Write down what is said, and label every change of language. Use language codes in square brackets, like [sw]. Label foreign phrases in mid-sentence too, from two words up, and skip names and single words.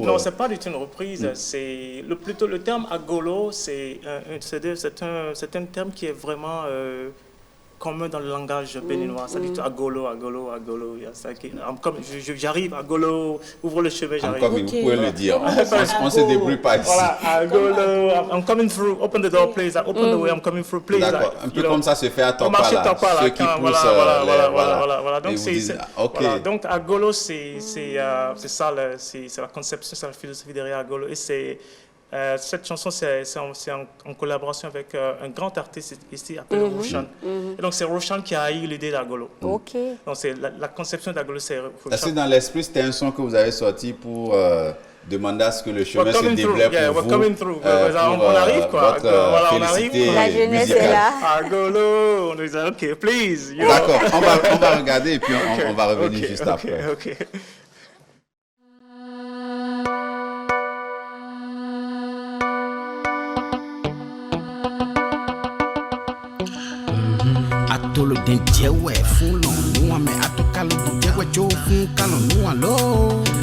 [fr] Non, ce n'est pas du tout une reprise. C'est plutôt le terme Agolo, c'est un terme qui est vraiment commun dans le langage béninois. Ça dit Agolo. Comme j'arrive, Agolo, ouvre le chemin, j'arrive. Comme vous pouvez le dire. On ne se débrouille pas ici. Voilà, [en] Agolo, I'm coming through, open the door, please. Open the way, I'm coming through, please. [fr] D'accord, un peu comme ça se fait à Topala. Ceux qui poussent voilà. Donc, Agolo, c'est ça, c'est la conception, c'est la philosophie derrière Agolo. Et c'est Cette chanson, c'est en collaboration avec un grand artiste ici appelé Roshan. Et donc, c'est Roshan qui a eu l'idée d'Agolo. Ok. Donc, c'est la conception d'Agolo, c'est Roshan. Est-ce que dans l'esprit, c'était un son que vous avez sorti pour demander à ce que le chemin se déblaye pour vous, on arrive, quoi. Voilà, on arrive. La jeunesse est là. Agolo, on disait, [en] OK, please. [fr] D'accord, on va regarder et puis on va revenir juste après. OK. Atolo den jewe fulo nuwa me atokalo den jewe cho fun kalo nuwa lo